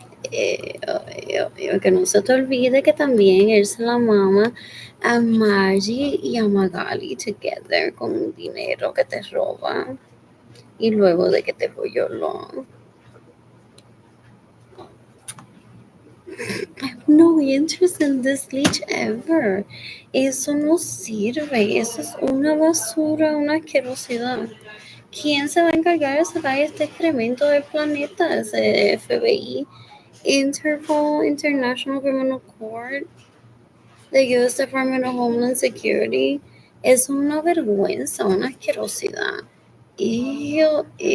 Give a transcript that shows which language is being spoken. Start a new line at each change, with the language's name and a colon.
Spanish: Que no se te olvide que también él se la mama a Margie y a Magali together con dinero que te roba y luego de que te violó.
English: I have no interest in this leech ever.
Spanish: Eso no sirve. Eso es una basura, una asquerosidad. ¿Quién se va a encargar de sacar este excremento del planeta? Ese FBI, Interpol, International Criminal Court, the U.S.
English: Department of Homeland Security.
Spanish: Es una vergüenza, una asquerosidad. Ew.